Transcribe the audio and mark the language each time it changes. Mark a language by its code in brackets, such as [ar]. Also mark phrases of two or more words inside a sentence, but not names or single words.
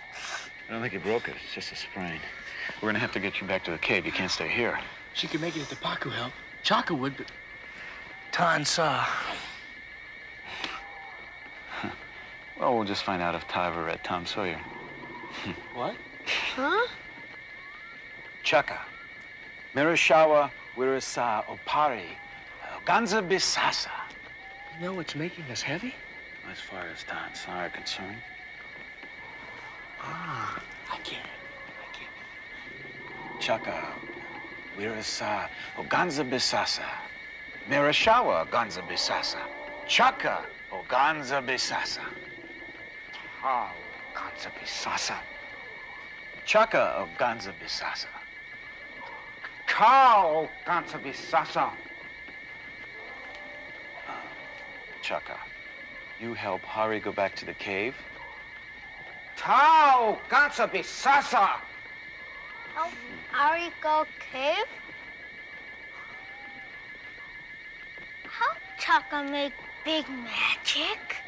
[en] I don't think you broke it. It's just a sprain. We're gonna have to get you back to the cave. You can't stay here. She could make it if the Paku help. Chaka would, but Tan saw. Well, we'll just find out if Ta ever read Tom Sawyer. What? Huh? Chaka. Mirishawa Wirisa Opari. Ganza Bisasa. You know what's making us heavy? As far as Ta and Sa are concerned. Ah, I get it. Chaka Wirisa Ganza Bisasa. Mirishawa Ganza Bisasa. Chaka Ganza Bisasa. How Ganza Bisasa. Chaka Ganza Bisasa. Cow Ganza Bisasa. Chaka, you help Hari go back to the cave? Tau Ganza Bisasa. Help Ari go cave? How Chaka make big magic?